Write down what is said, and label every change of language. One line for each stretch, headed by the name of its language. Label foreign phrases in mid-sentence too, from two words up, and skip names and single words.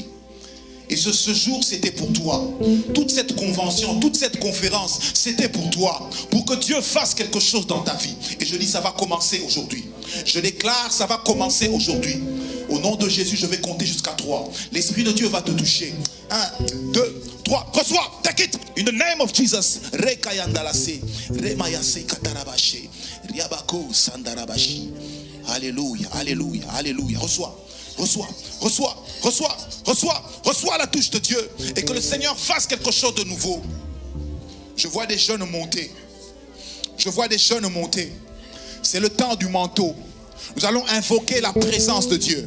French: Et ce jour, c'était pour toi. Toute cette convention, toute cette conférence, c'était pour toi. Pour que Dieu fasse quelque chose dans ta vie. Et je dis, ça va commencer aujourd'hui. Je déclare, ça va commencer aujourd'hui. Au nom de Jésus, je vais compter jusqu'à 3. L'Esprit de Dieu va te toucher. 1, 2, 3. Reçois,
English: take it. In the name of Jesus. Rekayandalase, remayase katarabashe, riabako sandarabashi.
French: Alléluia, alléluia, alléluia. Reçois. Reçois, reçois, reçois, reçois, reçois la touche de Dieu et que le Seigneur fasse quelque chose de nouveau. Je vois des jeunes monter. Je vois des jeunes monter. C'est le temps du manteau. Nous allons invoquer la présence de Dieu.